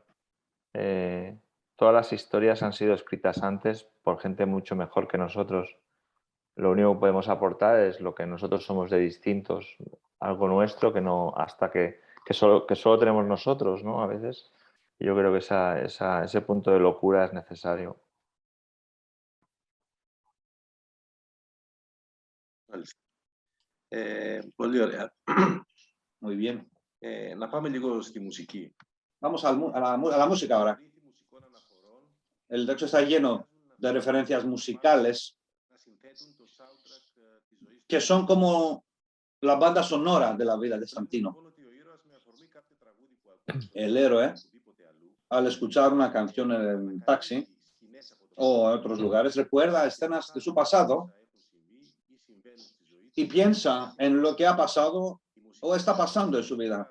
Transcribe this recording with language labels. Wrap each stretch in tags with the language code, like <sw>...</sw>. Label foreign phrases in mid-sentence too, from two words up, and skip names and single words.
<es>Todas las historias han sido escritas antes por gente mucho mejor que nosotros. Lo único que podemos aportar es lo que nosotros somos de distintos, algo nuestro que no, hasta que solo tenemos nosotros, ¿no? A veces. Yo creo que ese punto de locura es necesario.</es> <el>Πολύ ωραία.</el> <es>Muy bien.</es> <el>Να πάμε λίγο στη μουσική.</el> <es>Vamos a la música ahora. El texto está lleno de referencias musicales que son como la banda sonora de la vida de Santino. El héroe, al escuchar una canción en el taxi o en otros lugares, recuerda escenas de su pasado y piensa en lo que ha pasado o está pasando en su vida.</es>